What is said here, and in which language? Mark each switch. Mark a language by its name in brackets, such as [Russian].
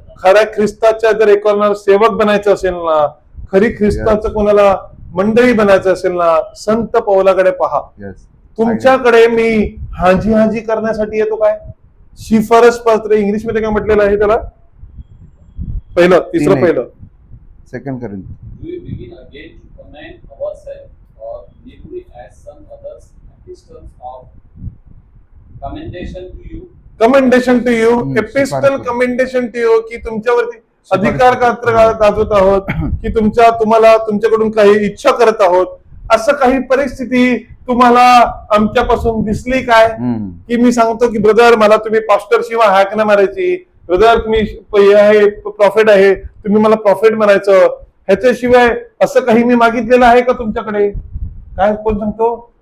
[Marathi] खऱ्या ख्रिस्ताच्या जर एकोणाला सेवक बनायचं असेल ना, खरी ख्रिस्ताचं कोणाला मंडळी बनायचं असेल ना, संत पौलाकडे पहा. तुमच्याकडे मी हाजी हाजी करण्यासाठी येतो काय? शिफारस पत्र इंग्लिश मध्ये काय म्हटलेलं आहे त्याला? तिसरं पहिलं सेकंड करेन. [English] Do we begin again to commend ourselves, or need we, as some others, epistles of commendation to you? Commendation to you, epistle commendation to you, [Marathi] की तुमच्यावरती अधिकार गाजवत आहोत, की तुम्हाला तुमच्याकडून काही इच्छा करत आहोत. असं काही परिस्थिती तुम्हाला आमच्यापासून दिसली काय की मी सांगतो की ब्रदर मला तुम्ही पास्टर शिवाय हाक नाही मारायची, ब्रदर तुम्ही प्रॉफिट आहे तुम्ही मला प्रॉफिट म्हणायचं, ह्याच्याशिवाय असं काही मी मागितलेलं आहे का तुमच्याकडे? काय कोण सांगतो?